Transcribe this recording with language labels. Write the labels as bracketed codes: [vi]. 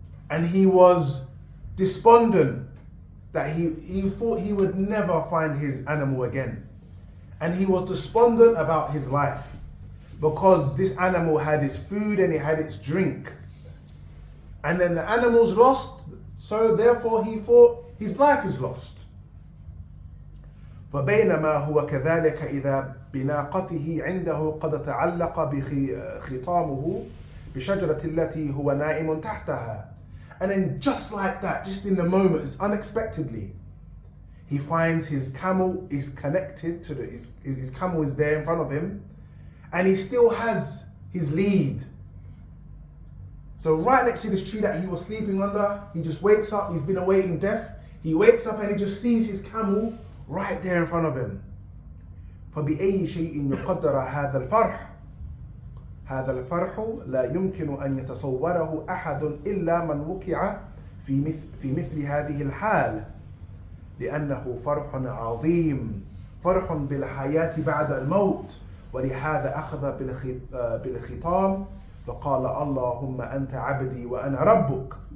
[en] And he was despondent that he thought he would never find his animal again. And he was despondent about his life because this animal had its food and it had its drink. And then the animal's lost, so therefore he thought his life is lost. [ar] فبينما هو كذلك إذا بناقته عنده قد تعلق بخطامه بشجرة التي هو نائم تحتها. [en] And then just like that, just in the moment, unexpectedly, he finds his camel is connected to his camel is there in front of him, and he still has his lead. So right next to this tree that he was sleeping under, he just wakes up, he's been awaiting death, he wakes up and he just sees his camel right there in front of him. [ar] فبأي شيء يقدر هذا الفرح؟ هذا الفرح لا يمكن أن يتصوره أحد إلا من وقع في مثل هذه الحال لأنه فرح عظيم فرح بالحياة بعد الموت ولهذا أخذ بالختام فقال اللهم أنت عبدي وأنا ربك.